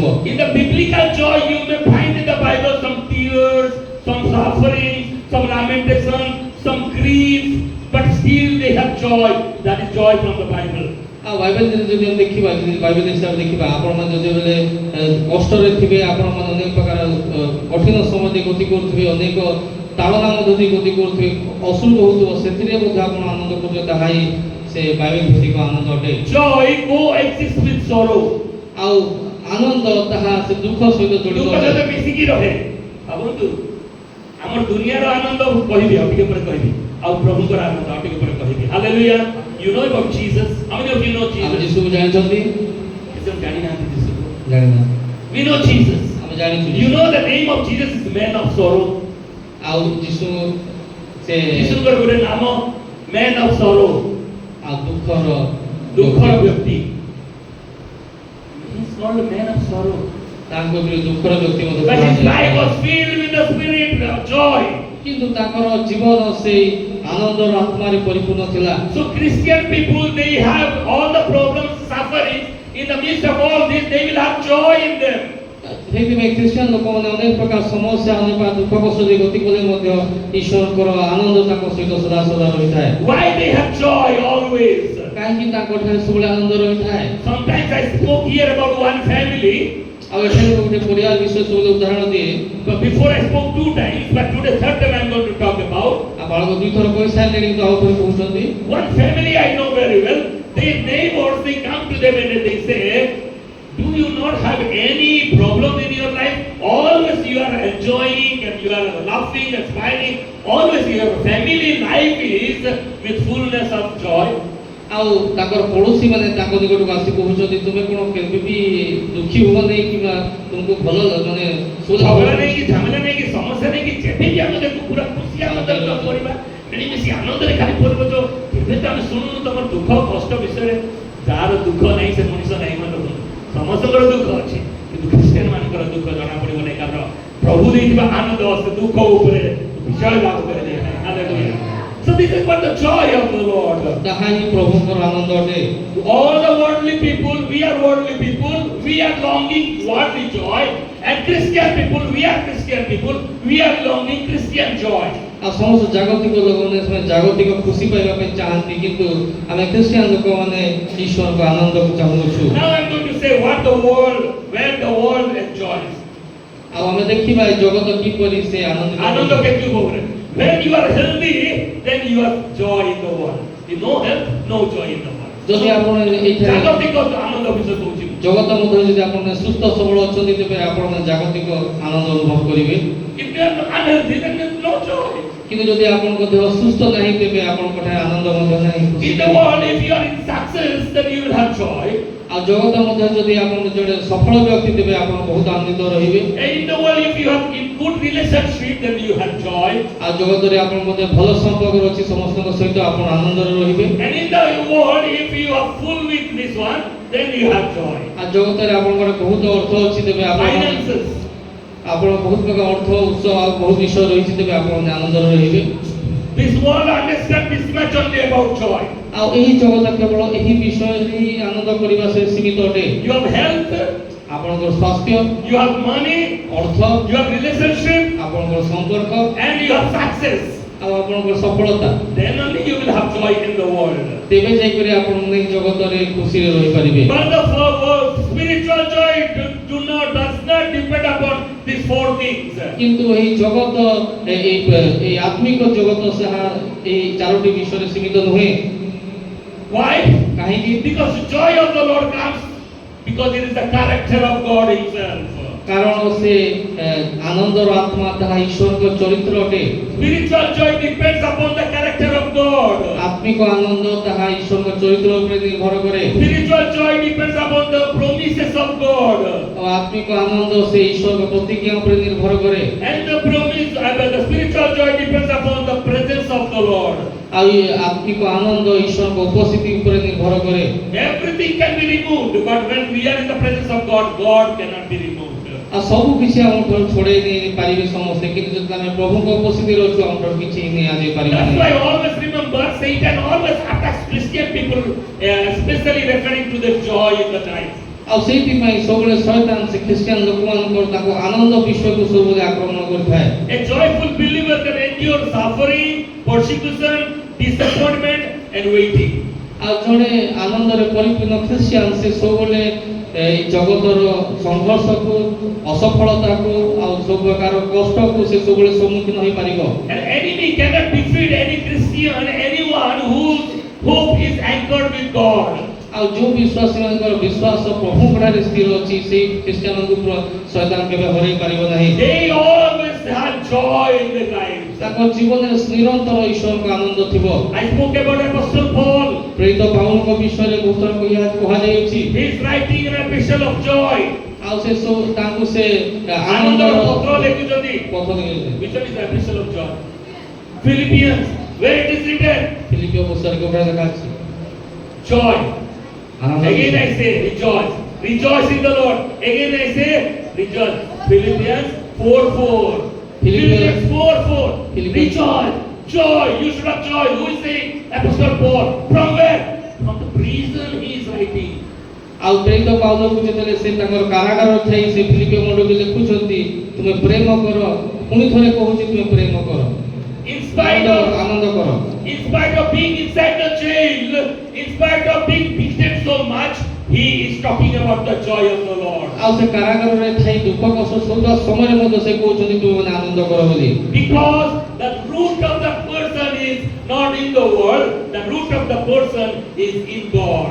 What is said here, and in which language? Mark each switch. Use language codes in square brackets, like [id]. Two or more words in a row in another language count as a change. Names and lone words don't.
[en] in the biblical joy you may find in the Bible some tears some suffering some lamentation some grief but still they have joy that is joy from the Bible [or] ଆଉ ବାଇବେଲରେ ଯଦି ଆମେ ଦେଖିବା ଯଦି ବାଇବେଲ ହିସାବରେ ଦେଖିବା ଆପଣମାନେ ଯେତେବେଳେ କଷ୍ଟରେ ଥିବେ ଆପଣମାନେ ଅନେକ ପ୍ରକାର କଠିନ ସମୟ ଦେଇ ଗତି କରୁଥିବେ ଅନେକ ତାଳନା ମଧ୍ୟ ଦେଇ ଗତି କରୁଥିବେ ଅସୁଖ ହେଉଥିବ ସେଥିରେ ମଧ୍ୟ ଆପଣ ଆନନ୍ଦ କରୁଥିବେ ତାହା ହିଁ ସେ ବାଇବେଲ ଭିତ୍ତିକ ଆନନ୍ଦ ଅଟେ। [en] joy coexists with sorrow [or] ଆଉ ଆନନ୍ଦ ତାହା ସେ ଦୁଃଖ ସହିତ ଜଡ଼ିତ ଦୁଃଖ ସହିତ ମିଶିକି ରହେ ଭାବନ୍ତୁ ଆମର ଦୁନିଆର ଆନନ୍ଦ କହିବି ଆଉ ଟିକେ ପରେ କହିବି ଆଉ ପ୍ରଭୁଙ୍କର ଆନନ୍ଦ ଆଉ ଟିକେ ପରେ କହିବି ହାଲେଲୁୟା [en] you know about Jesus how many of you know [or] ଆମେ Jesus ଯୀଶୁକୁ ଜାଣିଛନ୍ତି କେତେ ଜାଣି ନାହାନ୍ତି ଯୀଶୁକୁ ଜାଣିନା [en] we know Jesus [or] ଆମେ ଜାଣିଛୁ [en] you know the name of Jesus is man of sorrow [or] ଆଉ ଯୀଶୁ ସେ ଯୀଶୁଙ୍କର ଗୋଟେ ନାମ [en] man of sorrow [or] ଆଉ ଦୁଃଖର [en] ବ୍ୟକ୍ତି he is called man of sorrow [or] ତାଙ୍କ ଉପରେ ଦୁଃଖର ବ୍ୟକ୍ତି ମଧ୍ୟ [en] but his life [or] କୁହାଯାଏ। [en] was filled with the spirit of joy [or] କିନ୍ତୁ ତାଙ୍କର ଜୀବନ ସେଇ ଆନନ୍ଦର ଆତ୍ମାରେ ପରିପୂର୍ଣ୍ଣ ଥିଲା। [en] so Christian people they have all the problems suffering in the midst of all this they will have joy in them [or] ସେଇଥିପାଇଁ ଖ୍ରୀଷ୍ଟିଆନ ଲୋକମାନେ ଅନେକ ପ୍ରକାର ସମସ୍ୟା ଅନେକ ପ୍ରକାର ଦୁଃଖ କଷ୍ଟ ଦେଇ ଗତି କଲେ ମଧ୍ୟ ଈଶ୍ୱରଙ୍କର ଆନନ୍ଦ ତାଙ୍କ ସହିତ ସଦା ସଦା ରହିଥାଏ। [en] why they have joy always [or] କାହିଁକି ତାଙ୍କଠାରେ ସବୁବେଳେ ଆନନ୍ଦ ରହିଥାଏ। [en] sometimes I spoke here about one family [or] ଆଉ ଏଠାରେ ଗୋଟେ ପରିବାର ବିଷୟ ସବୁବେଳେ ଉଦାହରଣ ଦିଏ [en] but before I spoke two times but today third time I'm going to talk about [or] ଆଉ ବାଳକ ଦୁଇଥର କହିସାରିଲେ କିନ୍ତୁ ଆଉ ଥରେ କହୁଛନ୍ତି [en] one family I know very well their neighbors they come to them and they say do you not have any problem in your life always you are enjoying and you are laughing and smiling always your family life is with fullness of joy [or] ଆଉ ତାଙ୍କର ପଡ଼ୋଶୀ ମାନେ ତାଙ୍କ ନିକଟକୁ ଆସି କହୁଛନ୍ତି ତୁମେ କ'ଣ କେବେ ବି ଦୁଃଖୀ ହୁଅ ନାହିଁ କିମ୍ବା ତୁମକୁ ଭଲ ମାନେ ଝଗଡ଼ା ନେଇକି ଝାମେଲା ନେଇକି ସମସ୍ୟା ନେଇକି ଯେବେ ବି ଆମେ ଦେଖୁ ପୁରା ଖୁସି ଆନନ୍ଦରେ କରିବା ମିଳିମିଶି ଆନନ୍ଦରେ ଖାଲି କରିବ ତ କେବେ ତ ଆମେ ଶୁଣୁନୁ ତମର ଦୁଃଖ କଷ୍ଟ ବିଷୟରେ ଯାହାର ଦୁଃଖ ନାହିଁ ସେ ମଣିଷ ନାହିଁ ମାନେ ସମସ୍ତଙ୍କର ଦୁଃଖ ଅଛି କିନ୍ତୁ ଖ୍ରୀଷ୍ଟିଆନ ମାନଙ୍କର ଦୁଃଖ ଜଣା ପଡ଼ିବ ନାହିଁ କାରଣ ପ୍ରଭୁ ଦେଇଥିବା ଆନନ୍ଦ ସେ ଦୁଃଖ ଉପରେ ବିଜୟ ଲାଭ କରି ଦେଇଥାଏ ହାଲେଲୁୟା [en] so this is what the joy of the Lord [or] ତାହା ହିଁ ପ୍ରଭୁଙ୍କର ଆନନ୍ଦ ଅଟେ। [en] all the worldly people we are worldly people we are longing worldly joy And Christian people, we are Christian people, we are longing Christian joy. [or] ଆଉ ସମସ୍ତ ଜାଗତିକ ଲୋକମାନେ ସେମାନେ ଜାଗତିକ ଖୁସି ପାଇବା ପାଇଁ ଚାହାନ୍ତି କିନ୍ତୁ ଆମେ ଖ୍ରୀଷ୍ଟିଆନ ଲୋକମାନେ ଈଶ୍ୱରଙ୍କ ଆନନ୍ଦକୁ ଚାହୁଁଛୁ। [en] Now I'm going to say what the world, when the world enjoys. [or] ଆଉ ଆମେ ଦେଖିବା ଏ ଜଗତ କିପରି ସେ ଆନନ୍ଦିତ ଆନନ୍ଦ କେମିତି ହୁଏ? [en] When you are healthy, then you have joy in the world. If no health, no joy in the world. [or] ଯଦି ଆପଣ ଏଇଠାରେ ଜାଗତିକ ଆନନ୍ଦ ବିଷୟ କହୁଛି। ଜଗତ ମଧ୍ୟରେ ଯଦି ଆପଣ ସୁସ୍ଥ ସବଳ ଅଛନ୍ତି ତେବେ ଆପଣ ଜାଗତିକ ଆନନ୍ଦ ଅନୁଭବ କରିବେ। [en] If you are unhealthy, then there is no joy. [or] କିନ୍ତୁ ଯଦି ଆପଣଙ୍କ ଦେହ ସୁସ୍ଥ ନାହିଁ ତେବେ ଆପଣଙ୍କଠାରେ ଆନନ୍ଦ ମଧ୍ୟ ନାହିଁ। [en] In the world, if you are in success, then you will have joy. [or] ଆଉ ଜଗତ ମଧ୍ୟରେ ଯଦି ଆପଣ ଜଣେ ସଫଳ ବ୍ୟକ୍ତି ତେବେ ଆପଣ ବହୁତ ଆନନ୍ଦିତ ରହିବେ। [en] And in the world, if you have in good relationship, then you have joy. [or] ଆଉ ଜଗତରେ ଆପଣ ମଧ୍ୟ ଭଲ ସମ୍ପର୍କ ଅଛି ସମସ୍ତଙ୍କ ସହିତ ଆପଣ ଆନନ୍ଦରେ ରହିବେ। [en] And in the world, if you are full with this one, then you have joy. [or] ଆଉ ଜଗତରେ ଆପଣଙ୍କର ବହୁତ ଅର୍ଥ ଅଛି ତେବେ ଆପଣ [en] Finances. [or] ଆପଣ ବହୁତ ପ୍ରକାର ଅର୍ଥ ଉତ୍ସ ଆଉ ବହୁତ ବିଷୟ ରହିଛି ତେବେ ଆପଣ ଆନନ୍ଦରେ ରହିବେ। [en] This world understands this much only about joy. [or] ଆଉ ଏହି ଜଗତ କେବଳ ଏହି ବିଷୟରେ ହିଁ ଆନନ୍ଦ କରିବା ସେ ସୀମିତ ଅଟେ। [en] You have health, [or] ଆପଣଙ୍କର ସ୍ୱାସ୍ଥ୍ୟ, [en] you have money, [or] ଅର୍ଥ, [en] you have relationship, [or] ଆପଣଙ୍କର ସମ୍ପର୍କ [en] and you have success. [or] ଆଉ ଆପଣଙ୍କର ସଫଳତା [en] Then only you will have joy in the world. [or] ତେବେ ଯାଇକରି ଆପଣ ଏହି ଜଗତରେ ଖୁସିରେ ରହିପାରିବେ। [en] But the spiritual joy does not depend upon these four things. [or] କିନ୍ତୁ ଏହି ଜଗତ ଏହି ଆତ୍ମିକ ଜଗତ ଯାହା ଏହି ଚାରୋଟି ବିଷୟରେ ସୀମିତ ନୁହେଁ। [en] Why? [or] କାହିଁକି? [en] Because the joy of the Lord comes because it is the character of God Himself. [or] କାରଣ ସେ ଆନନ୍ଦର ଆତ୍ମା ତାହା ଈଶ୍ୱରଙ୍କ ଚରିତ୍ର ଅଟେ। [en] Spiritual joy depends upon the character of God. [or] ଆତ୍ମିକ ଆନନ୍ଦ ତାହା ଈଶ୍ୱରଙ୍କ ଚରିତ୍ର ଉପରେ ନିର୍ଭର କରେ। [en] Spiritual joy depends upon the promises of God. [or] ଆଉ ଆତ୍ମିକ ଆନନ୍ଦ ସେ ଈଶ୍ୱରଙ୍କ ପ୍ରତିଜ୍ଞା ଉପରେ ନିର୍ଭର କରେ। [en] And the the spiritual joy depends upon the presence of the Lord. [or] ଆଉ ଏ ଆତ୍ମିକ ଆନନ୍ଦ ଈଶ୍ୱରଙ୍କ ଉପସ୍ଥିତି ଉପରେ ନିର୍ଭର କରେ। [en] Everything can be removed, but when we are in the presence of God, God cannot be removed. [or] ଆଉ ସବୁ କିଛି ଆମଠାରୁ ଛଡ଼େଇ ନେଇ ପାରିବେ ସମସ୍ତେ କିନ୍ତୁ ଯଦି ଆମେ ପ୍ରଭୁଙ୍କ ଉପସ୍ଥିତିରେ ଅଛୁ ଆମଠାରୁ କିଛି ନିଆଯାଇ ପାରିବ [en] That's [or] ନାହିଁ। [en] why always remember Satan always attacks Christian people, especially referring to the joy in the night. [or] ଆଉ ସେଇଥିପାଇଁ ସବୁବେଳେ ଶୟତାନ ସେ ଖ୍ରୀଷ୍ଟିଆନ ଲୋକମାନଙ୍କର ତାଙ୍କ ଆନନ୍ଦ ବିଷୟକୁ ସବୁବେଳେ ଆକ୍ରମଣ କରିଥାଏ। [en] A joyful believer can endure suffering, persecution, disappointment, and waiting. [or] ଆଉ ଜଣେ ଆନନ୍ଦରେ ପରିପୂର୍ଣ୍ଣ ଖ୍ରୀଷ୍ଟିଆନ ସେ ସବୁବେଳେ এই ଜଗତର ସଂଘର୍ଷକୁ ଅସଫଳତାକୁ ଆଉ ସବୁ ପ୍ରକାର କଷ୍ଟକୁ ସେ ସବୁବେଳେ ସମ୍ମୁଖୀନ ହୋଇପାରିବ। [en] An enemy cannot defeat any Christian, anyone whose hope is anchored with God. [or] ଆଉ ଯେଉଁ ବିଶ୍ୱାସୀମାନଙ୍କର ବିଶ୍ୱାସ ପ୍ରଭୁଙ୍କଠାରେ ସ୍ଥିର ଅଛି ସେଇ ଖ୍ରୀଷ୍ଟିଆନଙ୍କୁ ଶୟତାନ କେବେ ହରାଇ ପାରିବ ନାହିଁ। [en] They always have joy in their lives. [or] ତାଙ୍କ ଜୀବନରେ ନିରନ୍ତର ଈଶ୍ୱରଙ୍କ ଆନନ୍ଦ ଥିବ। [en] I spoke about Apostle Paul. [or] ପ୍ରେରିତ ପାଉଲଙ୍କ ବିଷୟରେ ବହୁତ ଥର କୁହାଯାଇଛି। [en] He is writing an epistle of joy. [or] ଆଉ ସେ ସବୁ ତାଙ୍କୁ ସେ ଆନନ୍ଦର ପତ୍ର ଲେଖୁଛନ୍ତି। ପତ୍ର ଲେଖୁଛନ୍ତି। [en] Which one is the epistle of joy? Philippians, where it is written? [or] ଫିଲିପିଓ ପୁସ୍ତକରେ କେବଳ ଲେଖା ଅଛି [en] Joy. [or] ଆନନ୍ଦ। [en] Again I say rejoice. Rejoice in the Lord. Again I say rejoice. Philippians 4:4. Philippians 4:4. Rejoice. Joy. You should have joy. Who is saying? Apostle Paul. From where? From the prison he is writing. [or] ଆଉ ପ୍ରେରିତ ପାଉଲଙ୍କୁ ଯେତେବେଳେ ସେ ତାଙ୍କର କାରାଗାର ଥାଇ ସେ ଫିଲିପିଓ ମଣ୍ଡଳକୁ ଲେଖୁଛନ୍ତି ତୁମେ ପ୍ରେମ କର ପୁଣି ଥରେ କହୁଛି ତୁମେ ପ୍ରେମ କର [en] In spite [or] ଆନନ୍ଦ କର। [en] of being inside the jail, in spite of being beaten so much, he is talking about the joy of the Lord. [or] ଆଉ ସେ କାରାଗାରରେ ଥାଇ ଦୁଃଖ କଷ୍ଟ ସହୁଥିବା ସମୟରେ ମଧ୍ୟ ସେ କହୁଛନ୍ତି ତୁମେମାନେ ଆନନ୍ଦ କର ବୋଲି। [en] Because the root of the person is not in the world, the root of the person is in God.